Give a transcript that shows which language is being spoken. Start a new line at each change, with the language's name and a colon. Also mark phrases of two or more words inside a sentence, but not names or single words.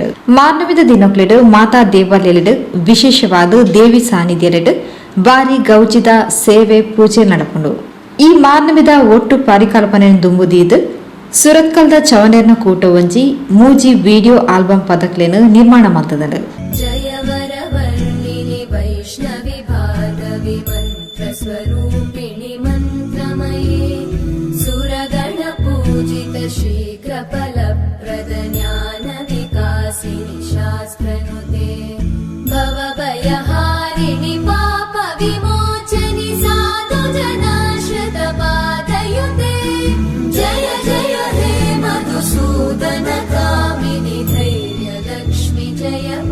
Tulu: ಮಾರ್ನವಿದ ದಿನಕ್ಲೆಡು ಮಾತಾ ದೇವಾಲಯಡು ವಿಶೇಷವಾದ ದೇವಿ ಸಾನ್ನಿಧ್ಯಲೆಡು ಬಾರಿ ಗೌಜಿದ ಸೇವೆ ಪೂಜೆ ನಡಪುಂಡು. ಈ ಮಾರ್ನವಿದ ಒಟ್ಟು ಪರಿಕಲ್ಪನೆಯನ್ನು ದುಂಬುದೀದು ಸುರತ್ಕಲ್ದ ಚವನೇರ್ನ ಕೂಟ ಒಂಜಿ ಮೂಜಿ
English: video album
Tulu: ಪದಕ್ಲೆನು ನಿರ್ಮಾಣ ಮಾಡ್ತದಳು.
Sanskrit: जयवरवर्णिनि वैष्णवि भार्गवि मन्त्रस्वरूपिणि मन्त्रमये सुरगणपूजित शीघ्रफलप्रद ज्ञानविकासिनि शास्त्रनुते भवभयहारिणि पापविमोचनि साधुजनाश्रितपादयुते जय जय हे मधुसूदन कामिनि धैर्यलक्ष्मि जय